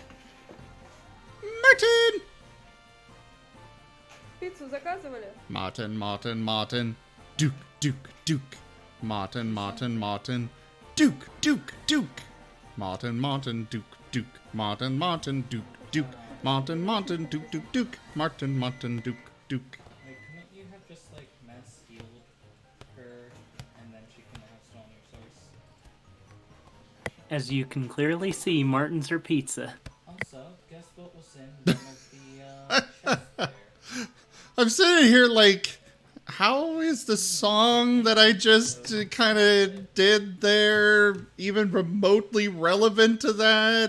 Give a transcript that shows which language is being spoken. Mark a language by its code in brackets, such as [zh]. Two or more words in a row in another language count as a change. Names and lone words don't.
[en] Marten! [ru] Пиццу заказывали? [en] Marten. Duke. Marten. Duke. Marten, Duke. Marten, Duke. Marten, Duke. Marten, Duke. Like, couldn't you have just, like, mass healed her, and then she can have stronger source? As you can clearly see, Martin's her pizza. Also, guess what was in one of the, chests there? I'm sitting here like, how is the song that I just kind of did there even remotely relevant to that?